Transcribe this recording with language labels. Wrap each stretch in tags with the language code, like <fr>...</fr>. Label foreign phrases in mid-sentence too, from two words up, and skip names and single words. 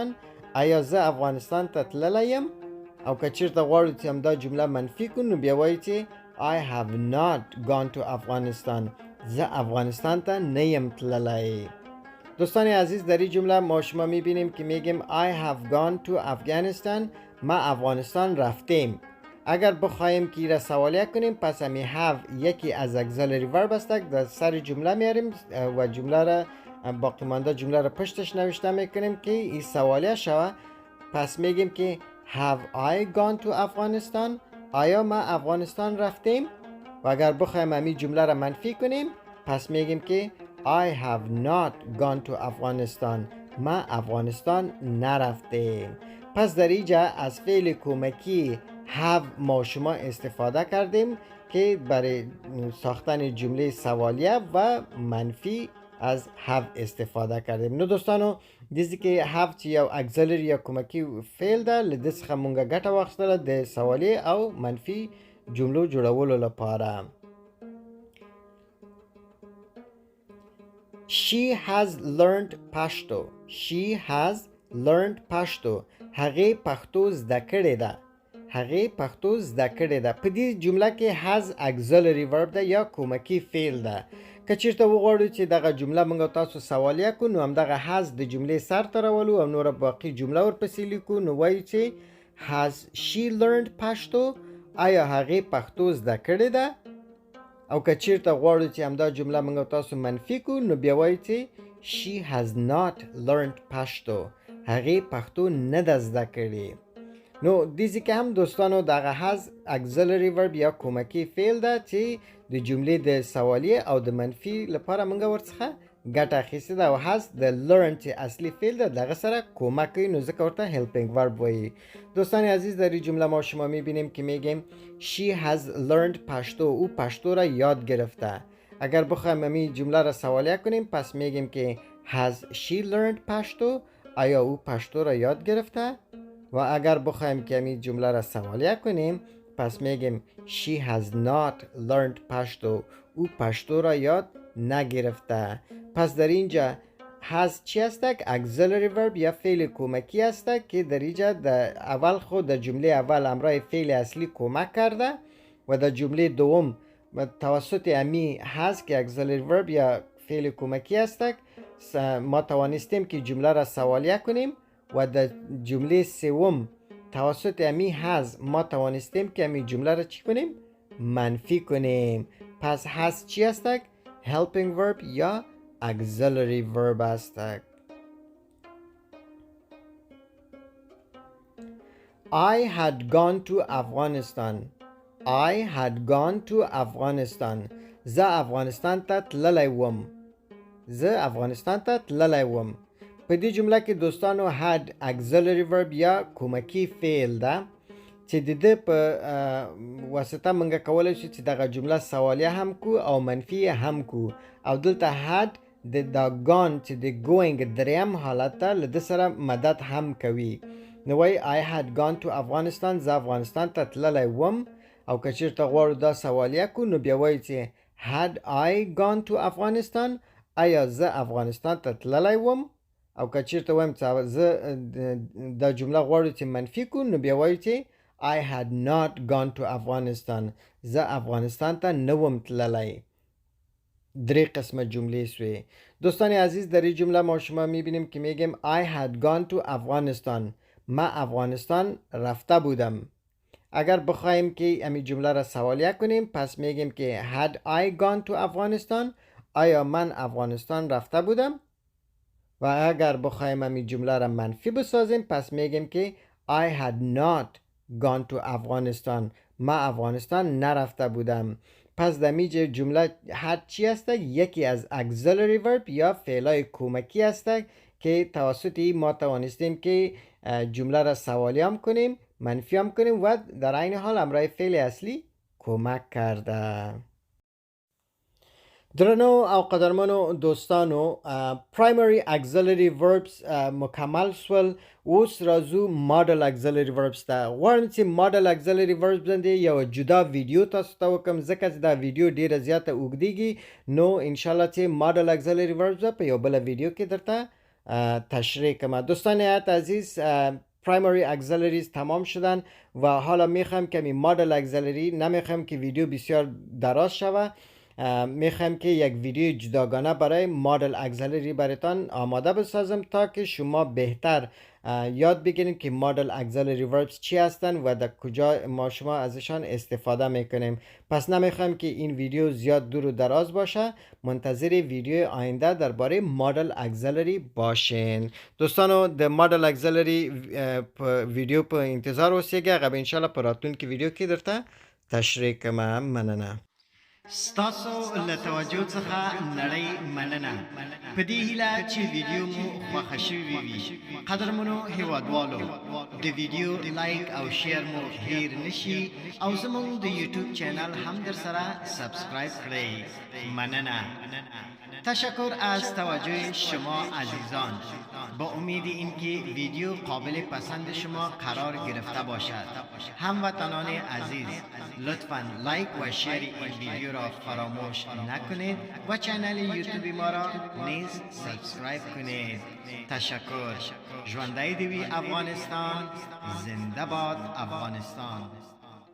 <ps>آیا زه افغانستان ته تللی یم؟ او که چیرته غواړو چې همدا جمله منفی کو نو بیا وایي چې</ps> <en>I have not gone to Afghanistan.</en> <ps>زه افغانستان ته نیم تللی.</ps> <fa>دوستان عزیز در این جمله ما شما میبینیم که میگیم</fa> <en>I have gone to Afghanistan.</en> <fa>ما افغانستان رفتیم. اگر بخوایم که را سوالیه کنیم پس همی have یکی از</fa> <en>auxiliary verb</en> <fa>است در سر جمله میاریم و جمله را باقی مانده جمله را پشتش نوشته میکنیم که این سوالیه شوه. پس میگیم که</fa> <en>have I gone to Afghanistan.</en> <fa>آیا ما افغانستان رفتیم؟ و اگر بخوایم همی جمله را منفی کنیم پس میگیم که</fa> <en>I have not gone to Afghanistan.</en> <fa>ما افغانستان نرفتیم. پس در اینجا از فعل کمکی have ما شما استفاده کردیم که برای ساختن جمله سوالیه و منفی از have استفاده کردیم.</fa> <ps>نو دوستانو دیزی که have چې یو auxiliary یا کمکی فعل ده لده څخه مونږه ګټه واخیستله د سوالیه او منفی جملو جوړولو لپاره.</ps> <en>She has learned Pashto. She has learned Pashto.</en> <ps>هغې پښتو زده کړې ده. هغې پښتو زده کړې ده. په دې جمله کې</ps> <en>has auxiliary verb</en> <ps>ده یا کومکی فعل ده. که چیرته وغواړو چې دغه جمله موږ تاسو سوالیه کو نو همدغه has د جملې سر ته راولو او نوره باقي جمله ورپسې لیکو نو وایو چې</ps> <en>has she learned Pashto.</en> <ps>آیا هغې پښتو زده کړې ده؟ او که چیرته غواړو چې همدا جمله موږ تاسو منفی کو نو بیا وایو چې</ps> <en>she has not learned Pashto.</en> <ps>هغې پښتو نه ده زده کړې. نو دیزی که هم دوستانو دغه</ps> <en>has auxiliary verb</en> <ps>یا کومکی فعل ده چې د جملې د سوالیه او د منفی لپاره موږ ورڅخه ګټه اخیستې ده او has د learn چې اصلي فعل ده دغه سره کمک کوي نو ځکه ورته</ps> <en>helping verb</en> <ps>وایي.</ps> <fa>دوستان عزیز در این جمله ما شما میبینیم که میگیم</fa> <en>she has learned Pashto.</en> <fa>او پشتو را یاد گرفته. اگر بخوایم همین جمله را سوالیه کنیم پس میگیم که</fa> <en>has she learned Pashto.</en> <fa>آیا او پشتو را یاد گرفته؟ و اگر بخوایم که همین جمله را سوالیه کنیم پس میگیم</fa> <en>she has not learned Pashto.</en> <fa>او پشتو را یاد نگرفته. پس در اینجا has چی هستک؟</fa> <en>auxiliary verb</en> <fa>یا فعل کمکی هستک که در اینجا در اول خود در جمله اول همراه فعل اصلی کمک کرده و در جمله دوم توسط امی has که</fa> <en>auxiliary verb</en> <fa>یا فعل کمکی هستک ما توانستیم که جمله را سوالیه کنیم و در جمله سوم توسط امی has ما توانستیم که امی جمله را چی کنیم؟ منفی کنیم. پس has چی هستک؟</fa> <en>helping verb یا auxiliary verb هستک. I had gone to Afghanistan. I had gone to Afghanistan.</en> <ps>زه افغانستان ته تللی وم. زه افغانستان ته تللی وم. په دې جمله کې دوستانو</ps> <en>had auxiliary verb</en> <ps>یا کومکی فعل ده چې د دې په واسطه موږ کولی شو چې دغه جمله سوالیه هم کو او منفی هم کو او دلته had د دا gone چې د going دریم حالت ته له ده سره مدد هم کوي. نو وایي</ps> <en>I had gone to Afghanistan.</en> <ps>زه افغانستان ته تللی وم او که چیرته غواړو دا سوالیه کو نو بیا وایي چې</ps> <en>had I gone to Afghanistan.</en> <ps>آیا زه افغانستان ته تللی وم؟ او که چیرته وایم چې زه دا جمله غواړو چې منفی کو نو بیا وایو چې</ps> <en>I had not gone to Afghanistan.</en> <ps>زه افغانستان ته نه وم تللی. درې قسمه جمله سوی.</ps> <fa>دوستان عزیز در این جمله ما شما میبینیم که میگیم</fa> <en>I had gone to Afghanistan.</en> <fa>ما افغانستان رفته بودم. اگر بخوایم که امی جمله را سوالیه کنیم پس میگیم که</fa> <en>had I gone to Afghanistan.</en> <fa>آیا من افغانستان رفته بودم؟ و اگر بخوایم امی جمله را منفی بسازیم پس میگیم که</fa> <en>I had not gone to افغانستان.</en> <fa>ما افغانستان نرفته بودم. پس در میجه جمله هر چی هست یکی از</fa> <en>auxiliary verb</en> <fa>یا فعلای کمکی هست که توسط ما توانستیم که جمله را سوالی هم کنیم، منفی هم کنیم و در عین حال همراه فعل اصلی کمک کرده.</fa> <ps>درنو او قدرمنو دوستانو،</ps> <en>primary auxiliary verbs</en> <ps>مکمل سول. اوس رازو</ps> <en>model auxiliary verbs</en> <ps>تا غواړم چې</ps> <en>model auxiliary verbs</en> <ps>باندې یو جدا ویډیو تاسو ته وکم، ځکه چې دا ویډیو ډیره زیاته اوږدیږي. نو انشالله چې</ps> <en>model auxiliary verbs</en> <ps>په یو بل ویډیو کې درته تشریح کم.</ps> <fa>دوستان نهایت عزیز،</fa> <en>primary auxiliaries</en> <fa>تمام شدن و حالا میخوام کمی</fa> <en>model auxiliary،</en> <fa>نمیخوام که ویدیو بسیار دراز شوه، میخوام که یک ویدیو جداگانه برای</fa> <en>model auxiliary</en> <fa>براتان آماده بسازم تا که شما بهتر یاد بگیرید که</fa> <en>model auxiliary verbs</en> <fa>چی هستن و در کجا ما شما ازشان استفاده میکنیم. پس نمیخوام که این ویدیو زیاد دور و دراز باشه، منتظر ویدیو آینده درباره</fa> <en>model auxiliary</en> <fa>باشین.</fa> <ps>دوستانو د</ps> <en>model auxiliary</en> <ps>ویدیو په انتظار اوسئ. هغه به ان شاء الله په راتلونکي ویدیو کې درته تشریح کوم. مننه. ستاسو له توجه څخه نړۍ مننه. په دې هیله چې ویډیو مو خوښه شوې وي. قدرمنو هیوادوالو، د ویډیو لایک او شیر مو هیر نشي او زموږ د یوټیوب چینل هم در سره سبسکرایب کړئ. مننه.</ps> <fa>تشکر از توجه شما عزیزان. با امید اینکه ویدیو قابل پسند شما قرار گرفته باشد. هموطنان عزیز، لطفاً لایک و شیر این ویدیو را فراموش نکنید و چینل یوتیوب ما را نیز سابسکرایب کنید. تشکر.</fa> <ps>ژوندی دوی افغانستان،</ps> <fa>زنده باد افغانستان.</fa>